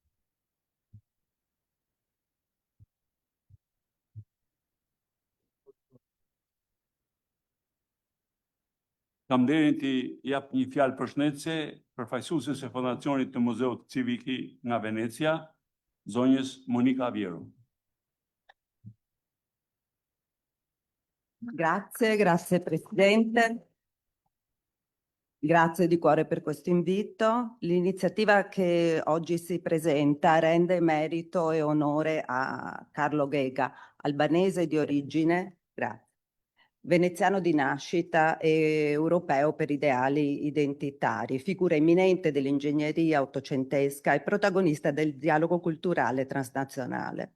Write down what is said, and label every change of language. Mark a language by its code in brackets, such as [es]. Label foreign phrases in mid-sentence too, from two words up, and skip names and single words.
[sq] Kam nderin të jap një fjalë përshëndetëse përfaqësueses së Fondacionit të Muzeut Civici nga Venecia, zonjës Monika Vjero. [it] Grazie Presidente. Grazie di cuore per questo invito. L'iniziativa che oggi si presenta rende merito e onore a Carlo Gega, albanese di origine, veneziano di nascita e europeo per ideali identitari, figura eminente dell'ingegneria ottocentesca e protagonista del dialogo culturale transnazionale.